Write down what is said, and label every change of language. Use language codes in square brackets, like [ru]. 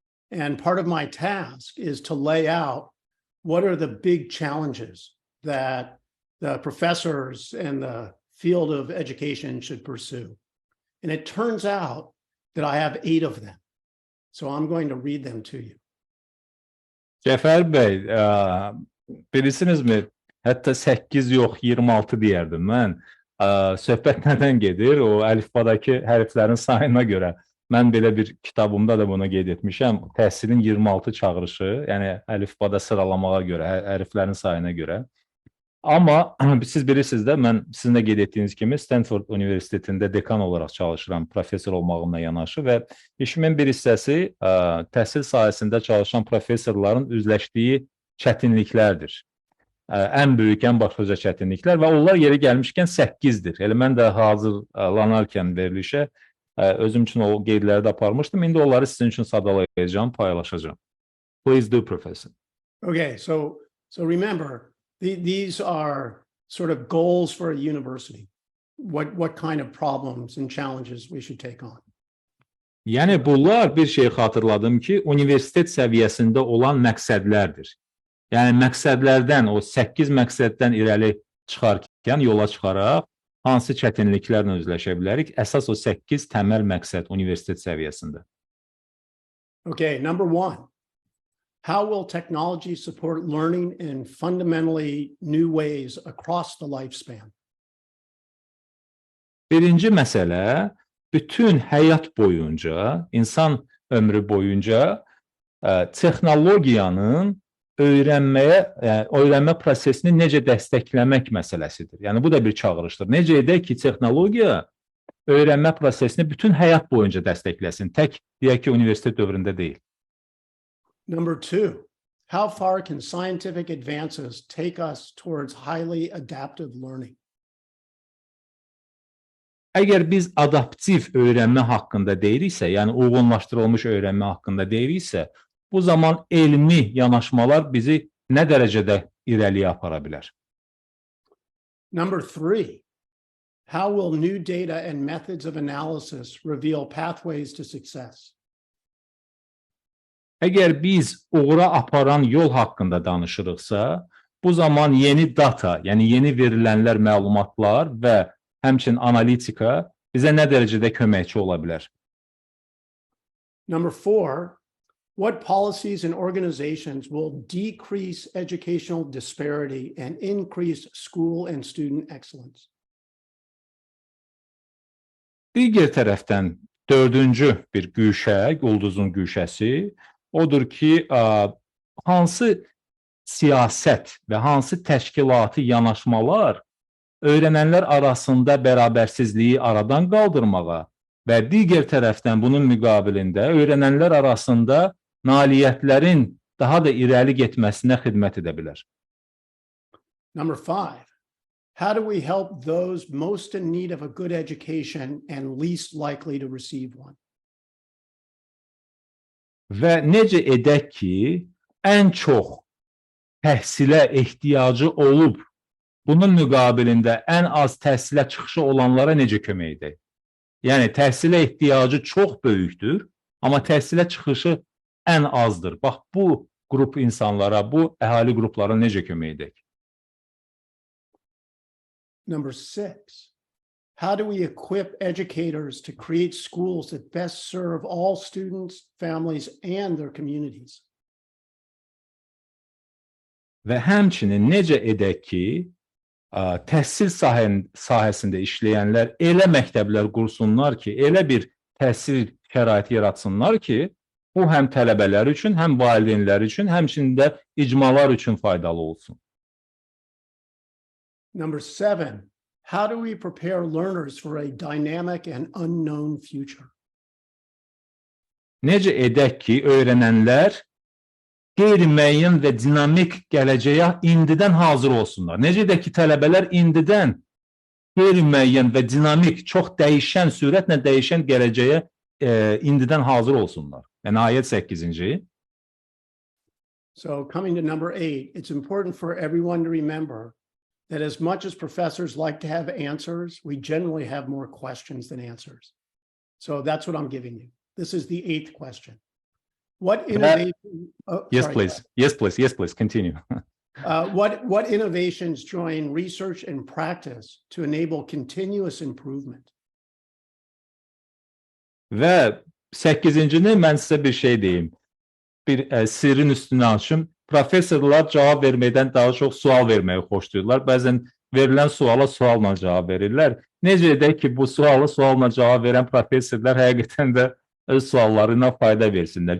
[en] And part of my task is to lay out what are the big challenges that the professors and the field of education should pursue. And it turns out that I have 8 of them. So I'm going to read them to you. [az] Cəfər bəy, bilirsinizmi, hətta 8 yox, 26 deyərdim mən. Söhbət nədən gedir? O əlifbadakı hərflərin sayına görə. Mən belə bir kitabımda da bunu qeyd etmişəm. Təhsilin 26 çağırışı, yəni əlifbada sıralamağa görə, hərflərin sayına görə. Amma siz bilirsiniz də, mən sizin də qeyd etdiyiniz kimi Stenford Universitetində dekan olaraq çalışıram, professor olmağımla yanaşı və işimin bir hissəsi təhsil sahəsində çalışan professorların üzləşdiyi çətinliklərdir. Ən böyük, ən başlıca çətinliklər və onlar yeri gəlmişkən 8-dir. Elə mən də hazırlanarkən verilişə özüm üçün o qeydləri də aparmışdım. İndi onları sizin üçün sadalayacağım, paylaşacağım. [en] Please do, professor. Okay, so remember, these are sort of goals for a university. What kind of problems and challenges we should take on. [az] Yəni bunlar bir şey xatırladım ki, universitet səviyyəsində olan məqsədlərdir. Yəni məqsədlərdən, o 8 məqsəddən irəli çıxarkən, yola çıxaraq hansı çətinliklərlə üzləşə bilərik? Əsas o 8 təməl məqsəd universitet səviyyəsində. [en] Okay, number 1. How will technology support learning in fundamentally new ways across the lifespan? [az] Birinci məsələ, bütün həyat boyunca, insan ömrü boyunca texnologiyanın öyrənmə prosesini necə dəstəkləmək məsələsidir. Yəni bu da bir çağırışdır. Necə edək ki, texnologiya öyrənmə prosesini bütün həyat boyunca dəstəkləsin. Tək deyək ki, universitet dövründə deyil. [en] Number 2, how far can scientific advances take us towards highly adaptive learning? [az] Əgər biz adaptiv öyrənmə haqqında deyiriksə, yəni uyğunlaşdırılmış öyrənmə haqqında deyiriksə, bu zaman elmi yanaşmalar bizi nə dərəcədə irəliyə apara bilər? [en] Number 3, how will new data and methods of analysis reveal pathways to success? [az] Əgər biz uğura aparan yol haqqında danışırıqsa, bu zaman yeni data, yəni yeni verilənlər, məlumatlar və həmçinin analitika bizə nə dərəcədə köməkçi ola bilər? [en] Number 4, what policies and organizations will decrease educational disparity and increase school and student excellence? [az] Digər tərəfdən 4-cü bir güşə, ulduzun güşəsi odur ki, hansı siyasət və hansı təşkilati yanaşmalar öyrənənlər arasında bərabərsizliyi aradan qaldırmağa və digər tərəfdən bunun müqabilində öyrənənlər arasında nailiyyətlərin daha da irəli getməsinə xidmət edə bilər. [en] Number 5, how do we help those most in need of a good education and least likely to receive one? [az] Və necə edək ki, ən çox təhsilə ehtiyacı olub, bunun müqabilində ən az təhsilə çıxışı olanlara necə kömək edək? Yəni, təhsilə ehtiyacı çox böyükdür, amma təhsilə çıxışı ən azdır. Bax, bu qrup insanlara, bu əhali qruplara necə kömək edək? [en] Number 6, how do we equip educators to create schools that best serve all students, families, and their communities? [az] Və həmçinin necə edək ki, təhsil sahəsində işləyənlər elə məktəblər qursunlar ki, elə bir təhsil şəraiti yaratsınlar ki, bu həm tələbələr üçün, həm valideynlər üçün, həmçinin də icmalar üçün faydalı olsun. [en] Number 7, how do we prepare learners for a dynamic and unknown future? [az] Necə edək ki, öyrənənlər qeyri-müəyyən və dinamik gələcəyə indidən hazır olsunlar? Necə edək ki, tələbələr indidən qeyri-müəyyən və dinamik, çox dəyişən, sürətlə dəyişən gələcəyə indidən hazır olsunlar? Yəni, ayət 8-ci. [en] So coming to number 8, it's important for everyone to remember that as much as professors like to have answers, we generally have more questions than answers. So that's what I'm giving you. This is the 8th question. What innovation? Yes, please. Yes, please. Yes, please. Continue. What innovations join research and practice to enable continuous improvement? [az] Və 8-cini mən sizə bir şey deyim. Bir sirrin üstünü açım. Professorlar cavab verməkdən daha çox sual verməyi xoşlayırlar. Bəzən verilən suala sualla cavab verirlər. Necə edək ki, bu sualla cavab verən professorlar həqiqətən də öz suallarına fayda versinlər.